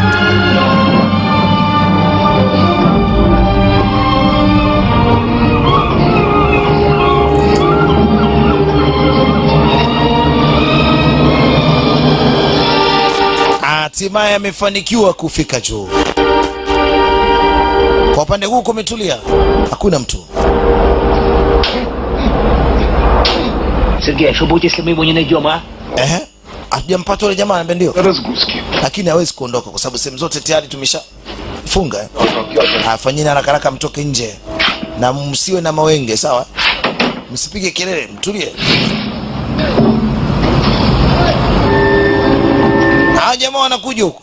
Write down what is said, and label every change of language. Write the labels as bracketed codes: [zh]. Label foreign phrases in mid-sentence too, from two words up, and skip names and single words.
[sw] Hatimaye amefanikiwa kufika juu. Kwa upande huu kumetulia, hakuna mtu. [ru] Sergei, что будет, если мы его не найдем, а? [sw] Hatujampata yule jamaa ambaye ndio. Lakini hawezi kuondoka kwa sababu sehemu zote tayari tumeshafunga. Afanyeni haraka mtoke nje. Na msiwe na mawenge, sawa? Msipige kelele, mtulie. Jamaa wanakuja huko.